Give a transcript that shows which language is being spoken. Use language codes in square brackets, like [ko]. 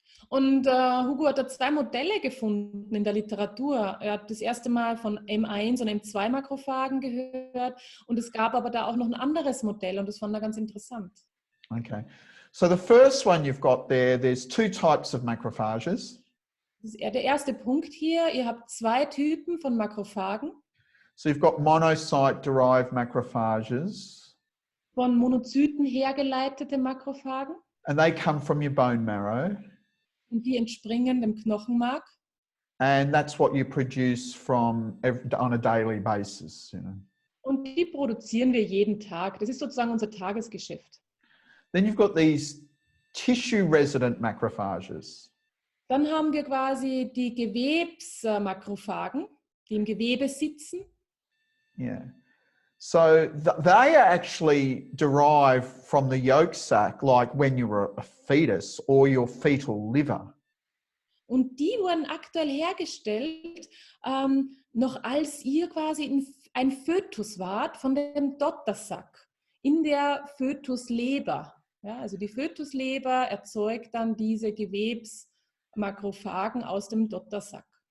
[de] Und Hugo hat da zwei Modelle gefunden in der Literatur. Er hat das erste Mal von M1 und M2 Makrophagen gehört und es gab aber da auch noch ein anderes Modell und das fand er ganz interessant. [en] Okay, so the first one you've got there, there's two types of macrophages. [de] Das ist der erste Punkt hier. Ihr habt zwei Typen von Makrophagen. [en] So you've got monocyte-derived macrophages. [de] Von Monozyten hergeleitete Makrophagen. [en] And they come from your bone marrow. [de] Und die entspringen dem Knochenmark. [en] And that's what you produce on a daily basis, you know. [de] Und die produzieren wir jeden Tag. Das ist sozusagen unser Tagesgeschäft. [en] Then you've got these tissue-resident macrophages. [de] Dann haben wir quasi die Gewebsmakrophagen, die im Gewebe sitzen. [en] Yeah. So they are actually derived from the yolk sac, like when you were a fetus or your fetal liver. [de] Und die wurden aktuell hergestellt, noch als ihr quasi ein Fötus wart von dem Dottersack in der Fötusleber. Ja, also die Fötusleber erzeugt dann diese Gewebsmakrophagen aus dem Dottersack.